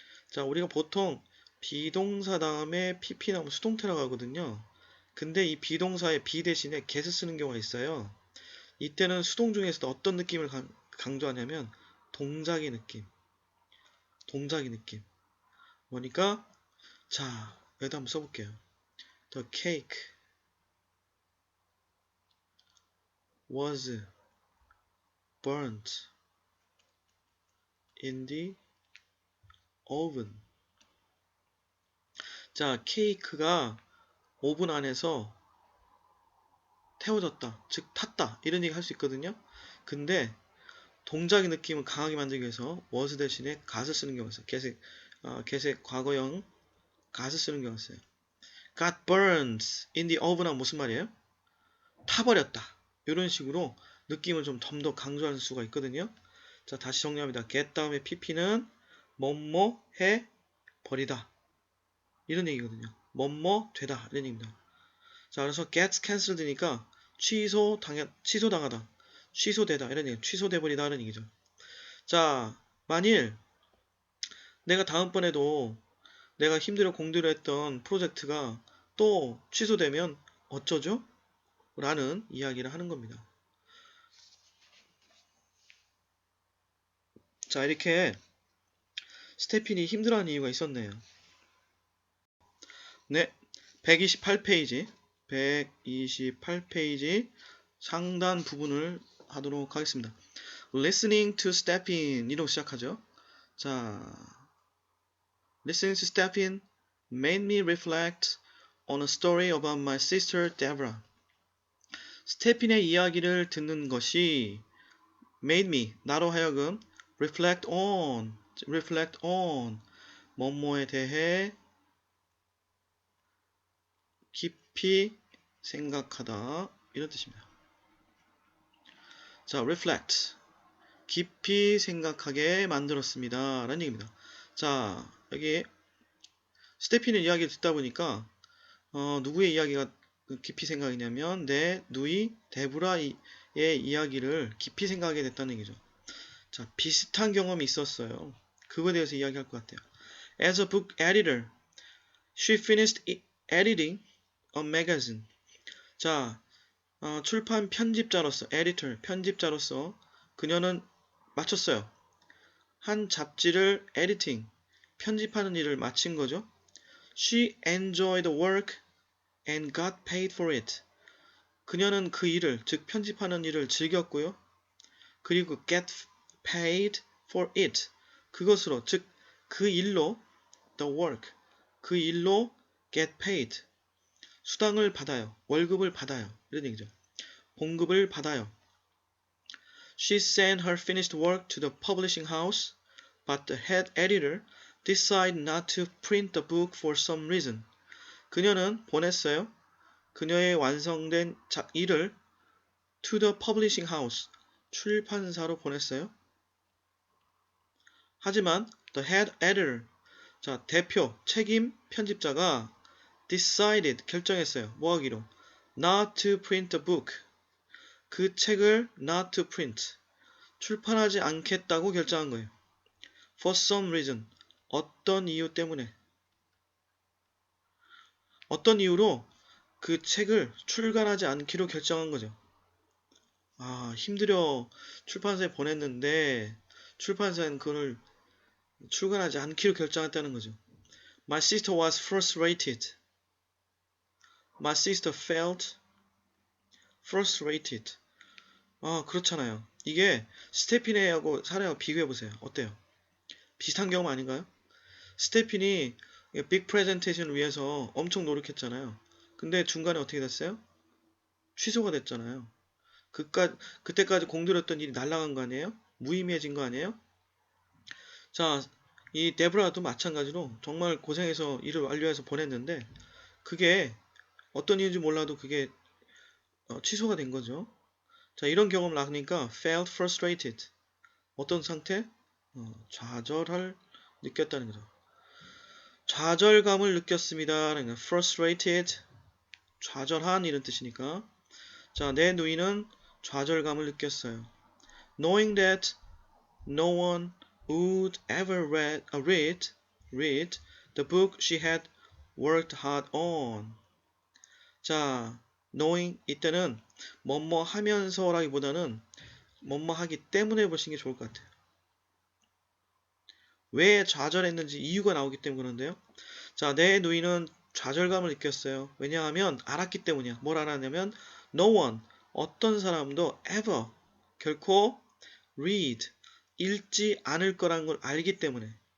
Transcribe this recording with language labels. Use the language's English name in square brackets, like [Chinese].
[Korean] 자, 우리가 보통 비동사 다음에 pp 나오면 수동태라고 하거든요. 근데 이 비동사의 be 대신에 get을 쓰는 경우가 있어요. 이때는 수동 중에서도 어떤 느낌을 강조하냐면 동작의 느낌. 동작의 느낌. 뭐니까 자, 여기다 한번 써볼게요. [English] The cake was burnt in the oven. [Korean] 자, 케이크가 오븐 안에서 태워졌다. 즉 탔다. 이런 얘기 할 수 있거든요. 근데 동작의 느낌을 강하게 만들기 위해서 was 대신에 got을 쓰는 경우가 있어요. get의 과거형 got을 쓰는 경우가 있어요. [English] got burned in the oven [Korean] 하면 무슨 말이에요? 타버렸다. 이런 식으로 느낌을 좀 더 강조할 수가 있거든요. 자, 다시 정리합니다. get 다음에 pp는 뭐뭐 해 버리다. 이런 얘기거든요. 뭐뭐 되다. 이런 얘기입니다. 자, 그래서 [English] gets cancelled [Korean] 니까 취소당하다. 취소되다. 이런 얘기. 취소돼 버리다. 이런 얘기죠. 자, 만일 내가 다음번에도 내가 힘들어 공들여 했던 프로젝트가 또 취소되면 어쩌죠? 라는 이야기를 하는 겁니다. 자, 이렇게 스테핀이 힘들어하는 이유가 있었네요. 네, 128페이지 128페이지 상단 부분을 하도록 하겠습니다. [English] Listening to Stephen [Korean] 이로 시작하죠. 자, [English] Listening to Stephen made me reflect on a story about my sister Deborah. [Korean] 스테핀의 이야기를 듣는 것이 [English] made me, [Korean] 나로 하여금 [English] reflect on [Korean] 뭐뭐에 대해 깊이 생각하다 이런 뜻입니다. 자, reflect 깊이 생각하게 만들었습니다 라는 얘기입니다. 자, 여기 스테핀의 이야기를 듣다 보니까 누구의 이야기가 깊이 생각이냐면 내 누이 데브라의 이야기를 깊이 생각하게 됐다는 얘기죠. 자, 비슷한 경험이 있었어요. 그거에 대해서 이야기할 것 같아요. [English] As a book editor, she finished editing a magazine. [Korean] 자, 출판 편집자로서, editor, 편집자로서 그녀는 마쳤어요. 한 잡지를 editing, 편집하는 일을 마친 거죠. [English] She enjoyed the work and got paid for it. [Korean] 그녀는 그 일을, 즉 편집하는 일을 즐겼고요. 그리고 [English] get paid for it. [Korean] 그것으로, 즉 그 일로 [English] the work, [Korean] 그 일로 [English] get paid. [Korean] 수당을 받아요. 월급을 받아요. 이런 얘기죠. 봉급을 받아요. [English] She sent her finished work to the publishing house, but the head editor decided not to print the book for some reason. [Korean] 그녀는 보냈어요. 그녀의 완성된 일을 [English] to the publishing house, [Korean] 출판사로 보냈어요. 하지만 [English] the head editor, [Korean] 자, 대표, 책임 편집자가 decided, 결정했어요. 뭐 하기로? [English] not to print the book. [Korean] 그 책을 [English] not to print, [Korean] 출판하지 않겠다고 결정한 거예요. [English] For some reason, [Korean] 어떤 이유 때문에. 어떤 이유로 그 책을 출간하지 않기로 결정한 거죠. 아, 힘들어 출판사에 보냈는데 출판사는 그걸 출간하지 않기로 결정했다는 거죠. [English] My sister was frustrated. My sister felt frustrated. [Korean] 아, 그렇잖아요. 이게 스테피네하고 사례하고 비교해보세요. 어때요? 비슷한 경험 아닌가요? 스테핀이 빅 프레젠테이션을 위해서 엄청 노력했잖아요. 근데 중간에 어떻게 됐어요? 취소가 됐잖아요. 그때까지 공들였던 일이 날아간 거 아니에요? 무의미해진 거 아니에요? 자, 이 데브라도 마찬가지로 정말 고생해서 일을 완료해서 보냈는데 그게 어떤 이유인지 몰라도 그게 취소가 된 거죠. 자, 이런 경험을 하니까 [English] felt frustrated. [Korean] 어떤 상태? 좌절을 느꼈다는 거죠. 좌절감을 느꼈습니다. frustrated, 좌절한 이런 뜻이니까. 자, 내 누이는 좌절감을 느꼈어요. [English] Knowing that no one would ever read the book she had worked hard on. [Korean] 자, knowing 이때는 뭐뭐 하면서라기보다는 뭐뭐 하기 때문에 보시는 게 좋을 것 같아요. 왜 좌절했는지 이유가 나오기 때문에 그런데요. 자, 내 누이는 좌절감을 느꼈어요. 왜냐하면 알았기 때문이야. 뭘 알았냐면 [English] no one, [Korean] 어떤 사람도 ever, 결코 read, 읽지 않을 거라는 걸 알기 때문에.